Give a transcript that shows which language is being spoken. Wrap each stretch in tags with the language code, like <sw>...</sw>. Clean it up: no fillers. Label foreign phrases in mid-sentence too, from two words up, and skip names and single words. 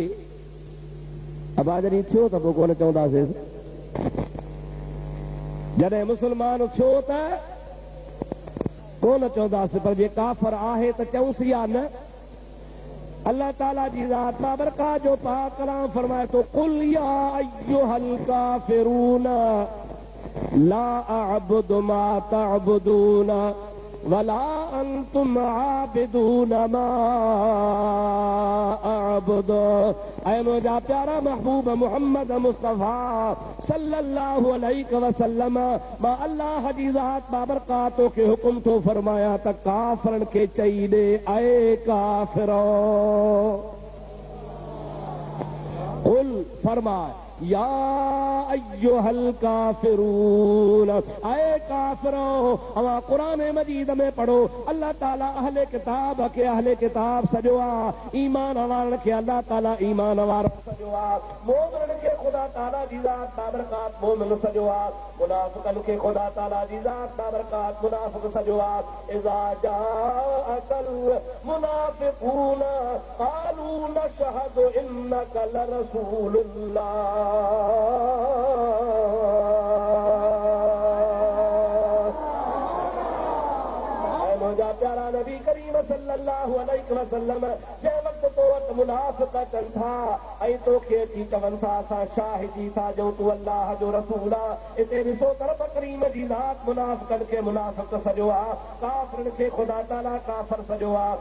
<sd>अब जॾहिं थियो त पोइ कोन चवंदासीं। जॾहिं मुस्लमान थियो त कोन चवंदासीं, पर जे काफ़र आहे त चऊंसीं या न? अल्लाह ताला जी ज़ात बाबरकात जो पाक कलाम फरमाए थो,</sd> <ar>قل يا أيها الكافرون لا أعبد ما تعبدون ولا أنتم عابدون ما أعبد.</ar> <sd>ऐ मुंहिंजा प्यारा महबूब मोहम्मद मुस्तफ़ा</sd> <ar>صلى الله عليه وسلم,</ar> <sd>मां अल्लाह जी ज़ात बाबरकातो खे हुकुम थो फरमाया त काफ़रनि खे चई ॾे, ऐ काफ़िरो, कुल फरमाए</sd> <ar>يا أيها الكافرون,</ar> <sd>ऐ काफ़िरो। अवां क़ुरान मजीद में पढ़ो, अल्लाह ताला अहले किताब खे अहले किताब सॼो आहे, ईमान वारनि खे अल्लाह ताला ईमान वारो सॼो आहे, मोमिननि खे ख़ुदा ताला जी ज़ात बाबरकात मोमिन सॼो आहे, मुनाफ़िक़नि खे ख़ुदा ताला जी ज़ात बाबरकात मुनाफ़िक़ सॼो आहे।</sd> <ar>إذا جاءك المنافقون قالوا نشهد إنك لرسول الله.</ar> <sd>मुंहिंजा प्यारा नबी करीम</sd> <ar>صلى الله عليه وسلم</ar> <sd>जंहिं वक़्तु तो वटि मुनाफ़िक़ अचनि था ऐं तोखे अची चवनि था असां शाहिदी था ॾियूं तूं अल्लाह जो रसूल आहे, हिते ॾिसो त रब करीम जी ज़ात मुनाफ़िक़नि खे मुनाफ़िक़ सॼो आहे, काफ़िरनि खे ख़ुदा ताला काफ़िर सॼो आहे।</sd>